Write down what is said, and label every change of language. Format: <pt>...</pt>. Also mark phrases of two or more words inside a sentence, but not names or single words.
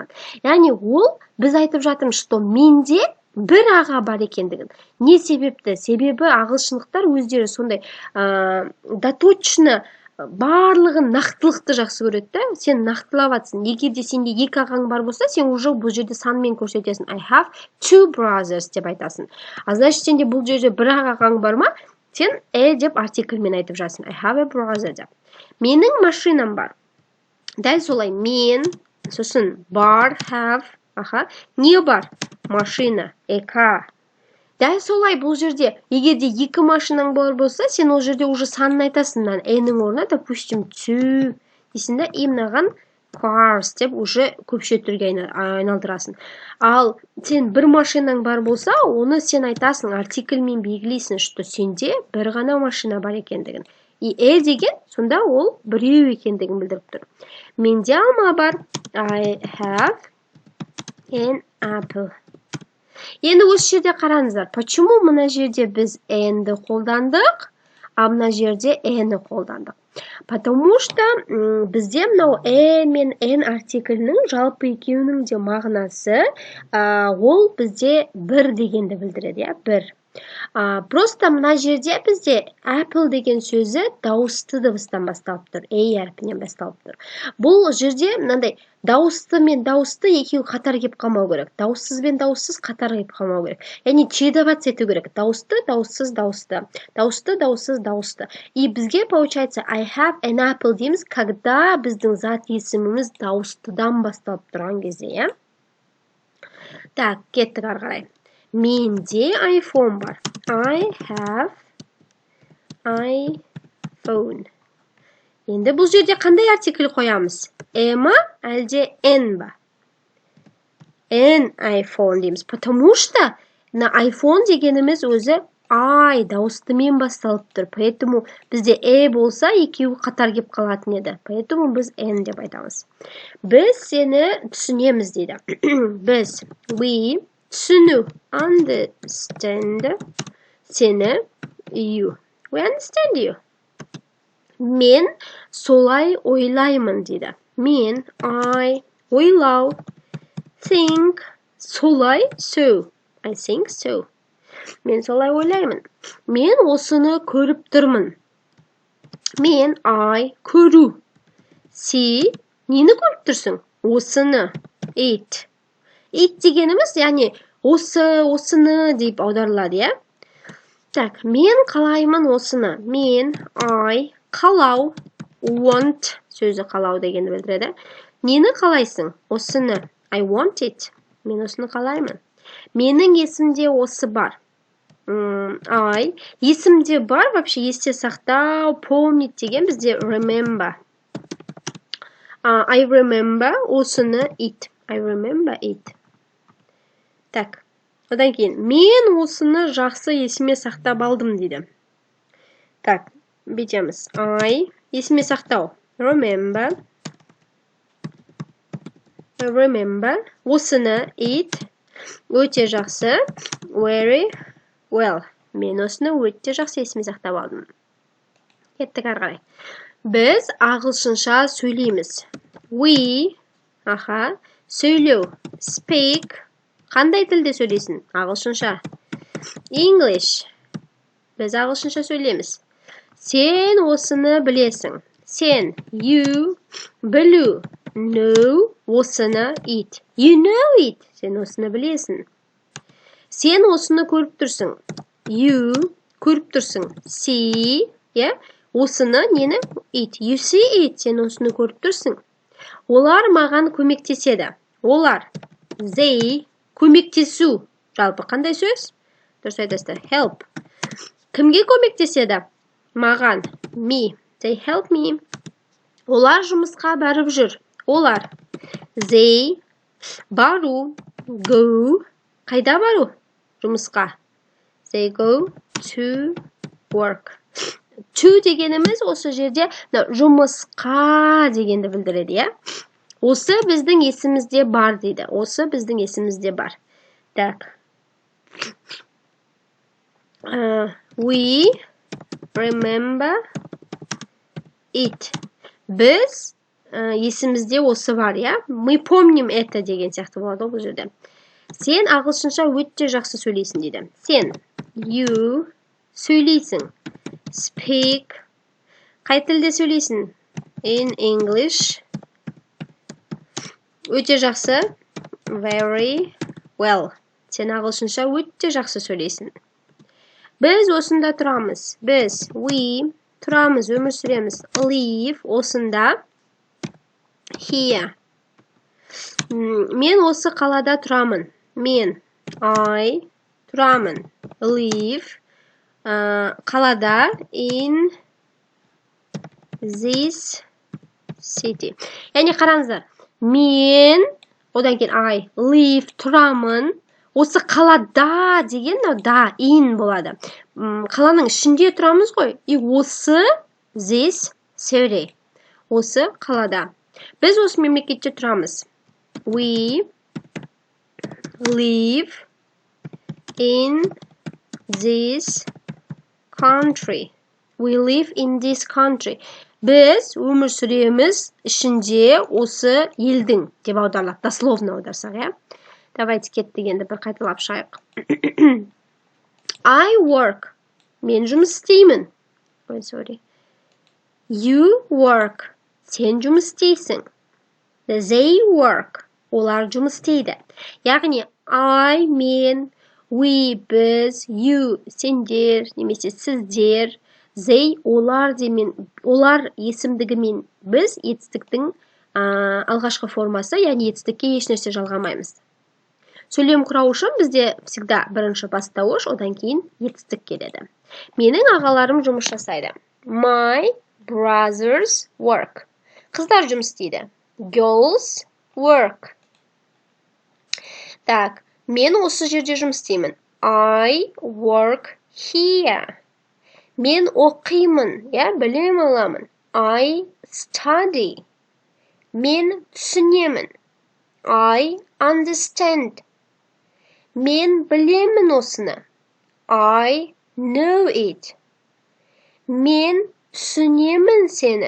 <kk>Яғни ол біз айтып жатырмыз, что менде бір аға бар екендігін. Не себепті? Себебі ағылшындықтар өздері сондай доточно барлығын нақтылықты жақсы көреді. Сен нақтылап атсың. Егер де сенде екі ағаң бар болса, сен уже бұл жерде санмен көрсетесің.</kk> <en>I have two brothers</en> <kk>деп айтасың. Значит, сенде бұл жерде бір ағаң бар ма? Сен деп артикльмен айтып жатсың.</kk> <en>I have a brother</en> <kk>деп. Менің машинам бар. Дәл солай мен, сосын бар, have, не бар? Машина, car. Дәл солай бұл жерде, егерде екі машинаң бар болса, сен ол жерде уже санын айтасың. Нің орнына, допустим, two дейсің, и мынаған cars деп уже көпше түрге айналдырасың. Ал сен бір машинаң бар болса, оны сен айтасың, артикльмен белгілейсің, что сенде бір ғана машина бар екендігін. И деген сонда ол біреу екендігін білдіріп тұр. Менде алма бар.</kk> <en>I have an apple.</en> <kk>Енді осы жерде қараңыздар, почему мына жерде біз n-ді қолдандық, а мына жерде n-ді қолдандық? Потому что бізде мынау мен n артиклінің жалпы екеуінің де мағынасы ол бізде бір дегенді білдіреді, бір. Просто мына жерде бізде apple деген сөзі дауысты дыбыстан басталып тұр, әрпінен басталып тұр. Бұл жерде мынандай дауысты мен дауысты екеуі қатар кеп қалмау керек. Дауыссыз бен дауыссыз қатар кеп қалмау керек. Яғни чередоваться ету керек. Дауысты, дауыссыз, дауысты. Дауысты, дауыссыз, дауысты. И бізге получается</kk> <en>I have an apple</en> <kk>дейміз, когда біздің зат есіміміз дауыстыдан басталып тұрған кезде, Так, кеттік ары қарай. Менде iPhone бар.</kk> <en>I have iPhone.</en> <kk>Енді бұл жерде қандай артикль қоямыз? Ма әлде n ба? N iPhone дейміз. Потому что на iPhone дегеніміз өзі дауыстымен басталып тұр. Поэтому бізде болса екеуі қатар кеп қалатын еді. Поэтому біз n деп айтамыз. Біз сені түсінеміз дейді. Біз, we, түсіну,</kk> <en>understand, сені, you. We understand you.</en> <kk>Men солай ойлаймын дейді. Men, I, ойлау, think, солай, so.</kk> <en>I think so.</en> <kk>Мен солай ойлаймын. Мен осыны көріп тұрмын. Мен, I, көру. See, нені көріп тұрсың? Осыны.</kk> <en>It.</en> <kk>It дегеніміз, яғни осыны деп аударылады, я? Так, мен қалаймын осыны. Мен, I, қалау, want, сөзі қалау дегенді білдіреді. Нені қалайсың? Осыны.</kk> <en>I want it.</en> <kk>Мен осыны қалаймын. Менің есімде осы бар. I, есімде бар, вообще есте сақтау, помнить деген бізде remember.</kk> <en>I remember, осыны it. I remember it.</en> <kk>Так, одан кейін, мен осыны жақсы есіме сақтап алдым дейді. Так, бүйтеміз. I, есіме сақтау.</kk> <en>Remember. Осыны it.</en> <kk>Өте жақсы.</kk> <en>Very well.</en> <kk>Мен осыны өте жақсы есіме сақтап алдым. Кеттік ары қарай. Біз ағылшынша сөйлейміз. We, сөйлеу.</kk> <en>Speak.</en> <kk>Қандай тілде сөйлейсің? Ағылшынша. English. Біз ағылшынша сөйлейміз. Сен осыны білесің. Сен, you, білу.</kk> <en>Know, осыны it. You know it.</en> <kk>Сен осыны білесің. Сен осыны көріп тұрсың. You, көріп тұрсың. See, осыны нені?</kk> <en>It. You see it.</en> <kk>Сен осыны көріп тұрсың. Олар маған көмектеседі. Олар. They, көмектесу. Жалпы қандай сөз? Дұрыс айтасыздар. Help. Кімге көмектеседі? Маған.</kk> <en>Me. They help me.</en> <kk>Олар жұмысқа барып жүр. Олар.</kk> <en>They, бару. Go.</en> <kk>Қайда бару? Жұмысқа.</kk> <en>They go to work.</en> <kk>To дегеніміз осы жерде жұмысқа дегенді білдіреді, я? Осы біздің есімізде бар дейді. Осы біздің есімізде бар. Так.</kk> <en>We remember it.</en> <kk>Біз есімізде осы бар, я?</kk> <ru>Мы помним это</ru> <kk>деген сияқты болады бұл жерде. Сен ағылшынша өте жақсы сөйлейсің дейді. Сен, you, сөйлейсің. Speak. Қай тілде сөйлейсің?</kk> <en>In English.</en> <kk>Өте жақсы.</kk> <en>Very well.</en> <kk>Сен ағылшынша өте жақсы сөйлейсің. Біз осында тұрамыз. Біз, we, тұрамыз, өмір сүреміз.</kk> <en>Live, осында. Here.</en> <kk>Мен осы қалада тұрамын. Мен, I, тұрамын. Live. Қалада.</kk> <en>In this city.</en> <kk>Яғни қараңыздар. Мен, одан кейін I, live, тұрамын. Осы қалада деген, да, in болады. Қаланың ішінде тұрамыз ғой. И осы,</kk> <en>this city.</en> <kk>Осы қалада. Біз осы мемлекетте тұрамыз.</kk> <en>We live in this country. We live in this country.</en> <kk>Біз өмір сүреміз ішінде осы елдің деп аударылады. Дословно аударсақ, я? Давайте кеттік енді бір қайталап шығайық.</kk> <en>I work.</en> <kk>Мен жұмыс істеймін.</kk> <en>Sorry. You work.</en> <kk>Сен жұмыс істейсің.</kk> <en>They work.</en> <kk>Олар жұмыс істейді. Яғни I, мен, we, біз, you, сендер, немесе сіздер, they, олар демен, олар есімдігімен біз етістіктің алғашқы формасы, яғни етістікке еш нәрсе жалғамаймыз. Сөйлем құрау үшін бізде всегда бірінші бастауыш, одан кейін етістік келеді. Менің ағаларым жұмыс жасайды.</kk> <en>My brothers work.</en> <kk>Қыздар жұмыс істейді.</kk> <en>Girls work.</en> <kk>Так, мен осы жерде жұмыс істеймін.</kk> <en>I work here.</en> <kk>Мен оқимын, білім аламын.</kk> <en>I study.</en> <kk>Мен түсінемін.</kk> <en>I understand.</en> <kk>Мен білемін осыны.</kk> <en>I know it.</en> <kk>Men түсінемін сені.</kk>